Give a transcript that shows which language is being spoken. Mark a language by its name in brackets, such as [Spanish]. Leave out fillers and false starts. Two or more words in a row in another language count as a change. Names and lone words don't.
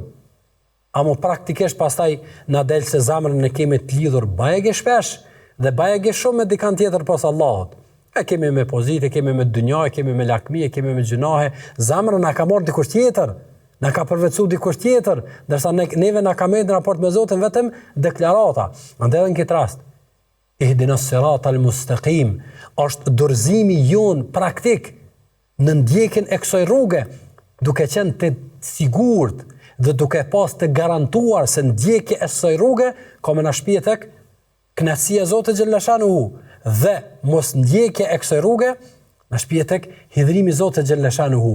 [Albanian] Amo praktikisht pastaj na del se zamrën ne kemi të lidhur bajege shpesh dhe bajege shumë me dikant tjetër pas Allahut. E kemi me pozitë, kemi me dynja, kemi me lakmi, kemi me gjunahe, zamrën na ka marrë dikush tjetër. Na ka përvecu dikush tjetër, ndërsa neve na ka marrë në raport me Zotin vetëm deklarata. Andaj në këtë rast, [Arabic] اهدنا الصراط المستقيم [Albanian] është dorëzimi jon praktik në ndjekjen e kësaj rruge, duke qenë të sigurt dhe duke pas të garantuar se ndjekja e kësaj rruge ka më na shpije tek kënaqësia e Zotit xhallashanuhu dhe mos ndjekja e kësaj rruge na shpije tek hidhrimi i Zotit xhallashanuhu.